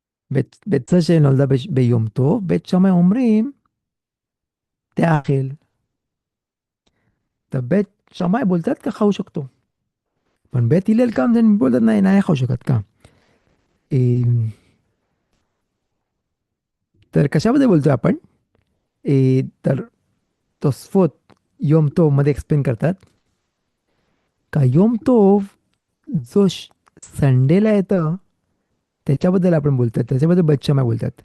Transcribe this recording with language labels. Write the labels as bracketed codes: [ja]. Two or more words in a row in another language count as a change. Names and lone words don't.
[he] בצע שנולדה ביום טוב, בית שמאי אומרים, תאכל. [mr] तर बית שמאי बोलतात का खाऊ शकतो. पण बेत हिलेल काम जण बोलतात नाही नाही खाऊ शकत का. ए, तर कशाबद्दल बोलतोय आपण. तर तोसफोत योम तोव मध्ये एक्सप्लेन करतात का योम तोव जो संडेला येतं त्याच्याबद्दल आपण बोलतात, त्याच्याबद्दल बेत शमाय बोलतात.